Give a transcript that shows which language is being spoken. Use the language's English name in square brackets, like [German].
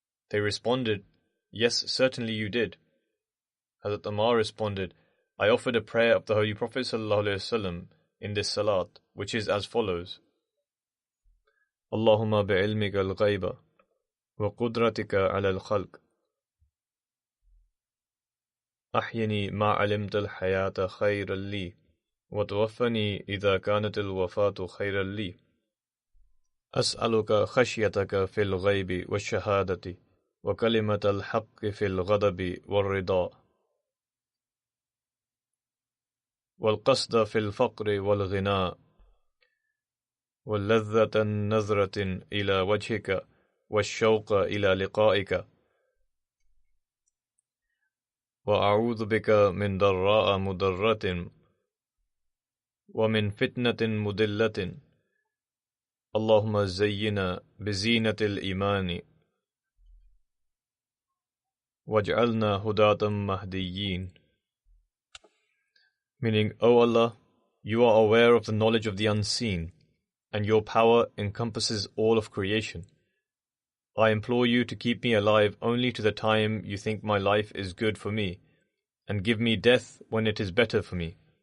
[English] They responded, 'Yes, certainly you did.' Hazrat Ammar responded, 'I offered a prayer of the Holy Prophet ﷺ in this salat, which is as follows: [Arabic] Allahumma bi'ilmika al-ghayba wa qudratika ala al-khalq. أحيني ما علمت الحياة خيرا لي وتوفني إذا كانت الوفاة خيرا لي أسألك خشيتك في الغيب والشهادة وكلمة الحق في الغضب والرضا والقصد في الفقر والغنى وَلَذَّةَ نَظْرَةٍ إِلَى وَجْهِكَ وَالشَّوْقَ إِلَى لِقَائِكَ وَأَعُوذُ بِكَ مِنْ ضَرَّاءَ مُضِرَّةٍ وَمِنْ فِتْنَةٍ مُضِلَّةٍ اللهم زينا بزينة الإيمان واجعلنا هداة مهديين. [English] Meaning, O Allah, you are aware of the knowledge of the unseen, and your power encompasses all of creation. I implore you to keep me alive only to the time you think my life is good for me, and give me death when it is better for me.